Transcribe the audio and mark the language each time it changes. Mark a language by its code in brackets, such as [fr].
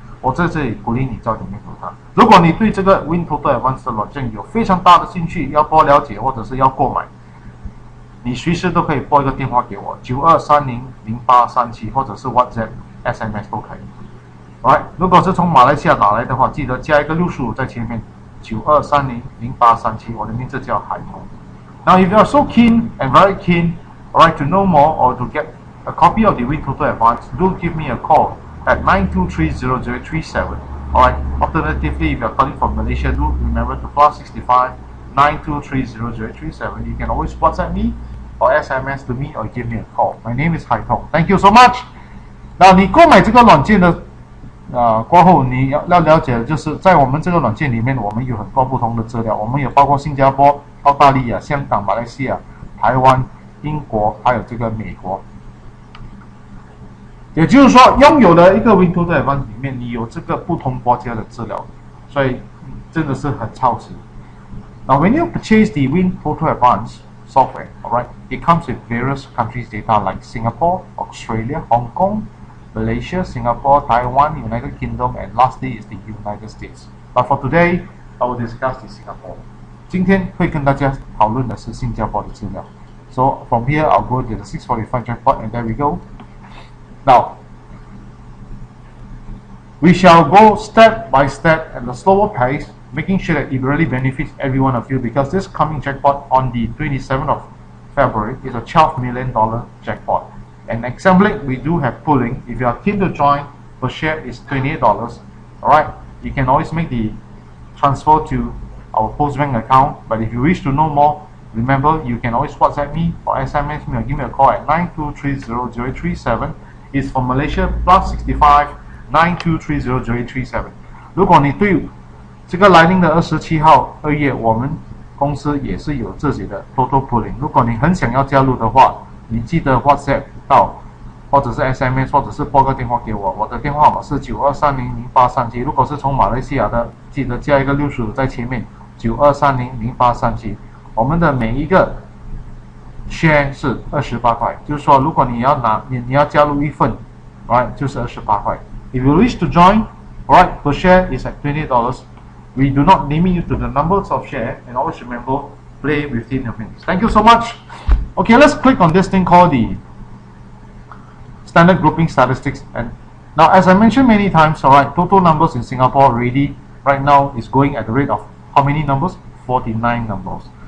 [zh] 我在这里鼓励你早点拥有它。如果你对这个 WinTOTO Advance 的软件有非常大的兴趣，要多了解或者是要购买，你随时都可以拨一个电话给我，92300837，或者是 WhatsApp、SMS 都可以。 Alright， 如果是从马来西亚打来的话，记得加一个65在前面，92300837，我的名字叫海通。 [en] Now, if you are so keen and very keen, alright, to know more or to get a copy of the WinTOTO Advance, do give me a call at 9230037. Alright. Alternatively, if you are calling from Malaysia, do remember to +65 9230037. You can always WhatsApp me or SMS to me or give me a call. My name is Hai Tong. Thank you so much. [zh] 那你购买这个软件的过后，你要了解的就是在我们这个软件里面，我们有很多不同的资料，我们有包括新加坡、澳大利亚、香港、马来西亚、台湾、英国，还有这个美国。也就是说，拥有的一个 WinTOTO Advance 里面，你有这个不同国家的资料，所以真的是很超值。 [en] Now, when you purchase the WinTOTO Advance software, alright, it comes with various countries' data like Singapore, Australia, Hong Kong, Malaysia, Singapore, Taiwan, United Kingdom, and lastly is the United States. But for today, I will discuss the Singapore. [zh] 今天会跟大家讨论的是新加坡的资料。 [en] So from here, I'll go to the 645 jackpot, and there we go. Now, we shall go step by step at a slower pace, making sure that it really benefits every one of you, because this coming jackpot on the 27th of February is a $12 million jackpot. And example, we do have pooling. If you are keen to join, per share is $28. Alright, you can always make the transfer to our Postbank account. But if you wish to know more, remember you can always WhatsApp me or SMS me or give me a call at 92300837. It's for Malaysia +65 92300837. [zh] 如果你对这个来临的27号2月，我们公司也是有自己的 Total Pooling。如果你很想要加入的话，你记得 WhatsApp 到，或者是 SMS， 或者是拨个电话给我。我的电话号码是92300837。如果是从马来西亚的，记得加一个65在前面，92300837。我们的每一个 share 是28块，就是说，如果你要加入一份 ，right 就是28块。 [en] If you wish to join, right, per share is at $28. We do not limit you to the numbers of share, and always remember, play within your means. Thank you so much. Okay, let's click on this thing called the standard grouping statistics. And now, as I mentioned many times, alright, total numbers in Singapore already right now is going at the rate of how many numbers? 49 numbers.